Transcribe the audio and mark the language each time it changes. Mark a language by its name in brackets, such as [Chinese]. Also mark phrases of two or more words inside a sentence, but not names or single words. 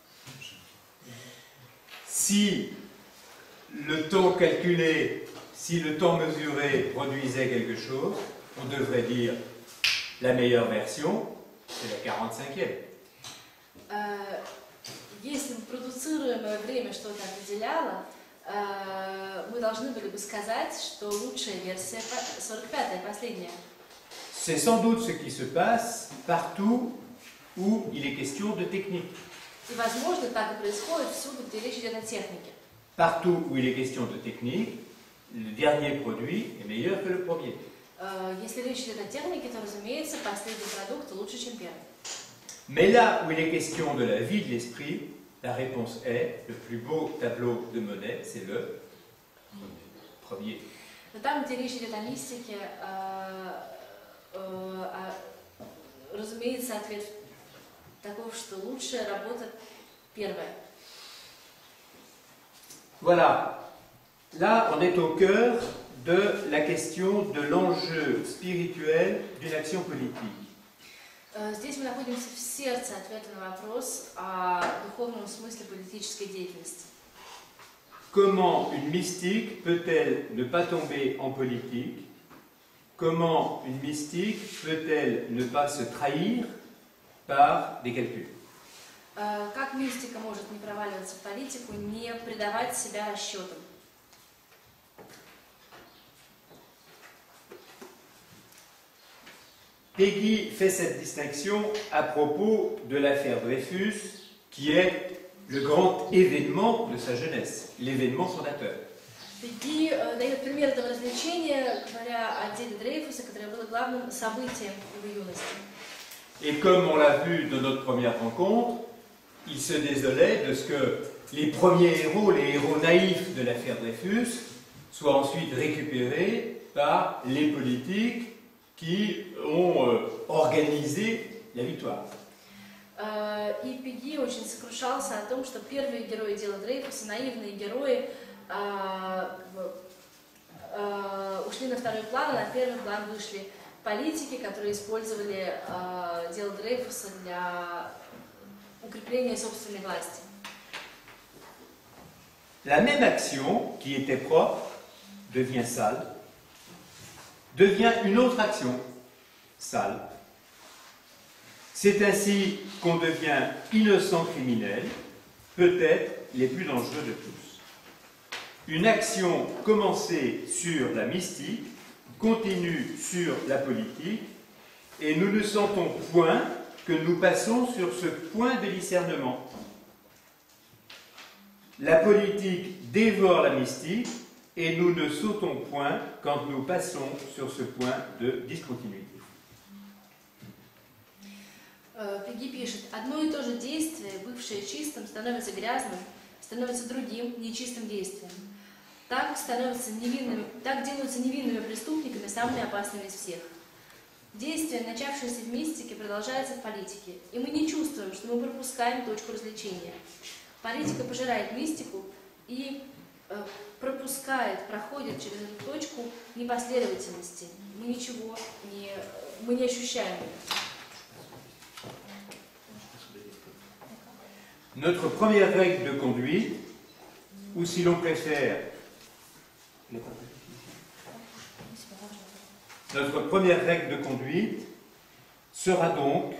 [French] Si le temps calculé, si le temps mesuré produisait quelque chose, on devrait dire la meilleure version, c'est la 45e. [Russian] Если бы продуцируемое время что-то определяло, мы должны были бы сказать, что лучшая версия 45-я, последняя. [French] C'est sans doute ce qui se passe partout où il est question de technique. [Russian] И, возможно, так и происходит всюду, где речь идет о технике. [French] Partout où il est question de technique, le dernier produit est meilleur que le premier. [Russian] Если речь идет о технике, то, разумеется, последний продукт лучше, чем первый. [French] Mais là où il est question de la vie de l'esprit, la réponse est, le plus beau tableau de Monet, c'est le premier. [Russian] Но там, где речь идет о мистике, разумеется, ответ таков, что лучшая работа первая. [French] Voilà. Là, on est au cœur de la question de l'enjeu spirituel d'une action politique. [Russian] Здесь мы находимся в сердце ответа на вопрос о духовном смысле политической деятельности. [French] Comment une mystique peut-elle ne pas tomber en politique? Comment une mystique peut-elle ne pas se trahir par des calculs? [Russian] Как мистика может не проваливаться в политику, не предавать себя расчетам? [French] Peggy fait cette distinction à propos de l'affaire Dreyfus, qui est le grand événement de sa jeunesse, l'événement fondateur. [Russian] Пегги дает пример этого развлечения, говоря о деле Дрейфуса, которое было главным событием его юности. [French] Et comme on l'a vu dans notre première rencontre, il se désolait de ce que les premiers héros, les héros naïfs de l'affaire Dreyfus, soient ensuite récupérés par les politiques qui ont organisé la victoire. [Russian] И Пегги очень сокрушался о том, что первые герои дела Дрейфуса, наивные герои, ушли на второй план, а на первый план вышли политики, которые использовали дело Дрейфуса для укрепления собственной власти. [French] La même action, qui était propre, devient sale, devient une autre action, sale. C'est ainsi qu'on devient innocent criminel, peut-être les plus dangereux de tous. Une action commencée sur la mystique continue sur la politique, et nous ne sentons point que nous passons sur ce point de discernement. La politique dévore la mystique, et nous ne sautons point quand nous passons sur ce point de discontinuité. [Russian] Пегги пишет: одно и то же действие, бывшее чистым, становится грязным, становится другим, нечистым действием. Так делаются невинными преступниками, самыми опасными из всех. Действие, начавшееся в мистике, продолжается в политике, и мы не чувствуем, что мы пропускаем точку развлечения. Политика пожирает мистику и проходит через эту точку непоследовательности. Мы не ощущаем ее. [French] Notre première règle de conduite, ou si l'on préfère, notre première règle de conduite sera donc,